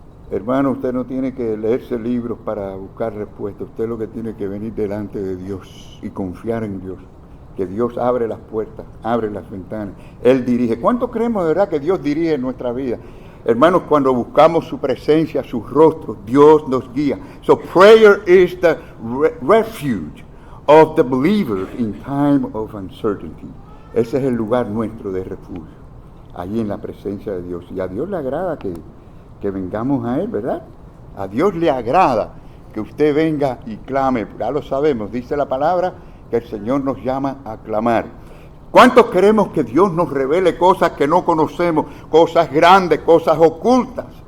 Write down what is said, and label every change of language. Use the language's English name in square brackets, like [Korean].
[Spanish] Hermano, usted no tiene que leerse libros para buscar respuestas, usted lo que tiene que venir delante de Dios y confiar en Dios, que Dios abre las puertas, abre las ventanas, Él dirige. ¿Cuánto creemos de verdad que Dios dirige en nuestra vida? Hermanos, cuando buscamos su presencia, sus rostros, Dios nos guía. [English] So prayer is the refuge of the believer in time of uncertainty. [Spanish] Ese es el lugar nuestro de refugio, allí en la presencia de Dios. Y a Dios le agrada que vengamos a Él, ¿verdad? A Dios le agrada que usted venga y clame. Ya lo sabemos, dice la palabra que el Señor nos llama a clamar. ¿Cuántos queremos que Dios nos revele cosas que no conocemos, cosas grandes, cosas ocultas?